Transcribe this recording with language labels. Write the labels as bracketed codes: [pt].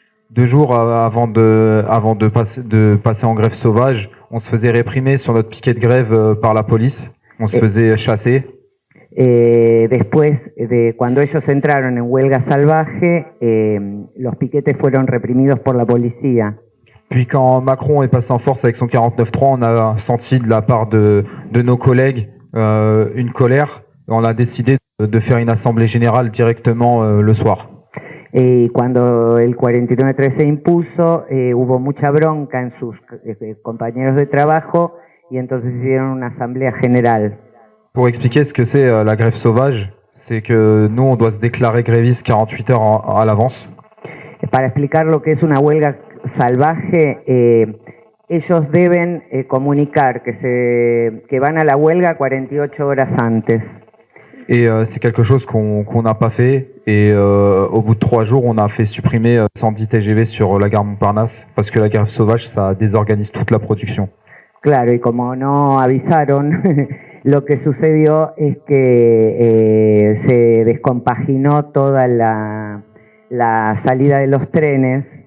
[fr] 2 jours avant de passer en grève sauvage, on se faisait réprimer sur notre piquet de grève par la police, on se faisait chasser. [es] Después de cuando ellos entraron en huelga salvaje, los piquetes fueron reprimidos por la policía. [fr] Puis quand Macron est passé en force avec son 49.3, on a senti de la part de nos collègues une colère. On a décidé de faire une assemblée générale directement le soir. [es] Y cuando el 49.3 se impuso, hubo mucha bronca en sus compañeros de trabajo y entonces hicieron una asamblea general. [fr] Pour expliquer ce que c'est la grève sauvage, c'est que nous, on doit se déclarer gréviste 48 heures à l'avance. [es] Para explicar lo que es una huelga salvaje, ellos deben comunicar que van a la huelga 48 horas antes. [fr] Et c'est quelque chose qu'on n'a pas fait. Et au bout de 3 jours, on a fait supprimer 110 TGV sur la gare Montparnasse parce que la grève sauvage, ça désorganise toute la production. [es] Claro, y como no avisaron, lo que sucedió es que se descompaginó toda la salida de los trenes.